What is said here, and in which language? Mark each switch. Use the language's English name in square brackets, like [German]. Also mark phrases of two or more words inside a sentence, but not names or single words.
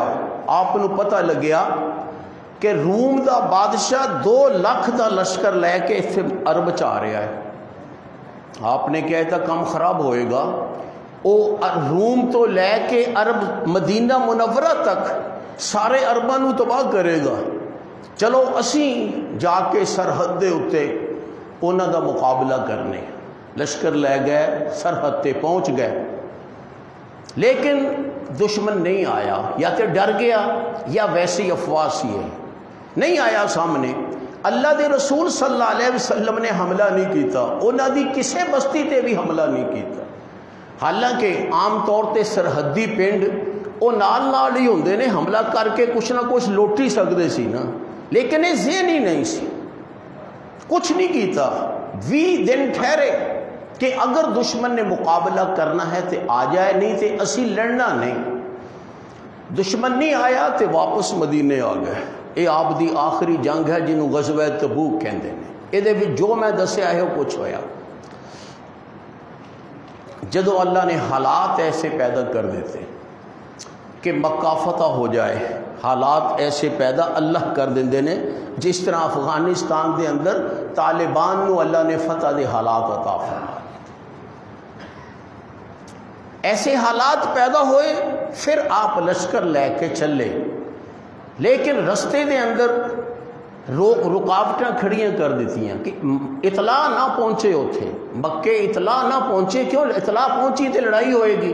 [Punjabi] آپ کو پتہ لگیا کہ روم دا بادشاہ 2 لاکھ دا لشکر لے کے اتنے عرب چ آ رہا ہے۔ آپ نے کہا تھا کم خراب ہوئے گا، وہ روم تو لے کے عرب مدینہ منورہ تک سارے عرباں نو تباہ کرے گا، چلو اسی جا کے سرحد دے اتے انہاں دا مقابلہ کرنے۔ لشکر لے گئے، سرحد تے پہنچ گئے، لیکن دشمن نہیں آیا، یا تو ڈر گیا یا ویسی افواہ سی ہے، نہیں آیا سامنے۔ اللہ دے رسول [Arabic] صلی اللہ علیہ وسلم [Punjabi] نے حملہ نہیں کیتا، انہاں دی کسے بستی تے بھی حملہ نہیں کیتا۔ حالانکہ عام طور تے سرحدی پنڈ وہ نال ہی ہوندے نے، حملہ کر کے کچھ نہ کچھ لوٹی سکدے سی نا، لیکن یہ ذہن ہی نہیں سی، کچھ نہیں کیتا۔ 20 دن ٹھہرے کہ اگر دشمن نے مقابلہ کرنا ہے تو آ جائے، نہیں تو اسی لڑنا نہیں۔ دشمن نہیں آیا تو واپس مدینے آ گئے۔ یہ آپ دی آخری جنگ ہے جنہوں غزوہ تبوک کہندے نے۔ یہ جو میں دسیا ہے وہ کچھ ہویا۔ جدو اللہ نے حالات ایسے پیدا کر دیتے کہ مکہ فتح ہو جائے، حالات ایسے پیدا اللہ کر دیندے نے جس طرح افغانستان دے اندر طالبان نو اللہ نے فتح دے حالات عطا فرمائے۔ ایسے حالات پیدا ہوئے، پھر آپ لشکر لے کے چلے، لیکن رستے دے اندر رکاوٹاں کھڑیاں کر دیتی ہیں کہ اطلاع نہ پہنچے اتھے مکے، اطلاع نہ پہنچے، کیوں اطلاع پہنچی تو لڑائی ہوئے گی۔